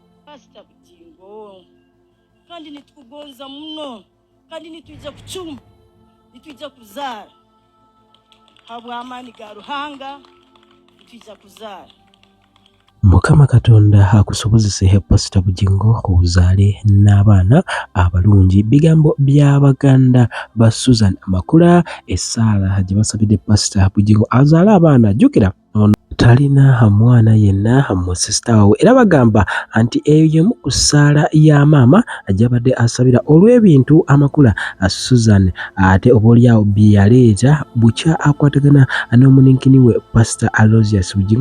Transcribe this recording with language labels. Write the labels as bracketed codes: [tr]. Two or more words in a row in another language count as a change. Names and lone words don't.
[nyo] Pastor Bugingo kandi nitukugonza muno kandi nitujja kuchuma nitujja kuzara habwa amani ga Ruhanga nitujja kuzara [lg] Mukama Katonda akusobozese Pastor Bugingo okuzaale n'abaana abalungi. Bigambo by'Abaganda ba Susan Makula essaala gye basabidde Pastor Bugingo azaale abaana. Jjukira talina mwana yenna mu sisita we era bagamba nti eyo yemu ku ssaala ya maama gy'abadde asabira olw'ebintu Amakula Susan ate oboolyawo bye yaleeta bukya akwatagana n'omuninkini we Pastor Aloysius Bugingo.